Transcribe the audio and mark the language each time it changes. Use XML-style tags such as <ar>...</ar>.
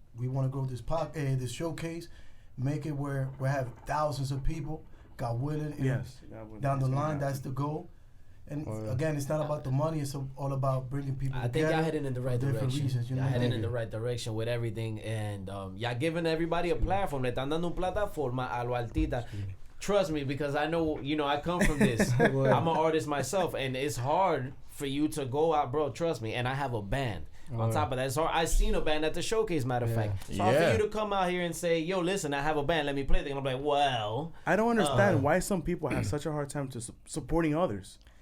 <en>We want to grow this showcase, make it where we have thousands of people. God willing, down the line, that's the goal. And again, it's not about the money. It's all about bringing people I together. think y'all heading in the right direction. Reasons, you know? Y'all heading in the right direction with everything, and y'all giving everybody a platform.</en> <es>Le están dando una plataforma a los artistas.</es> <en>Trust me, because I know, I come from this. I'm an artist myself, and it's hard for you to go out, bro. Trust me, and I have a band. On top of that, it's hard. I seen a band at the showcase, matter of fact. So hard for you to come out here and say, "Yo, listen, I have a band. Let me play." And I'm like, well, I don't understand why some people have such a hard time supporting others.</en>